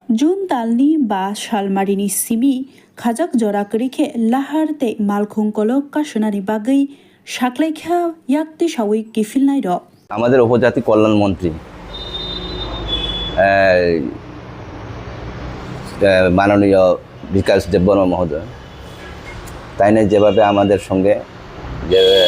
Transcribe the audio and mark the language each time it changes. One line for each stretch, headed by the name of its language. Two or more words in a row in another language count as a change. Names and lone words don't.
Kok Borok: Jun talni ba shalmarini simi khajak jorak rikhe lahar te malkhung kolok kasunani bagai সাকলাইখা ইয়াকতি সাউই কিফিল নাই র
Bangla: আমাদের উপজাতি কল্যাণ মন্ত্রী মাননীয় বিকাশ দেববর্মা মহোদয় তাই না যেভাবে আমাদের সঙ্গে যে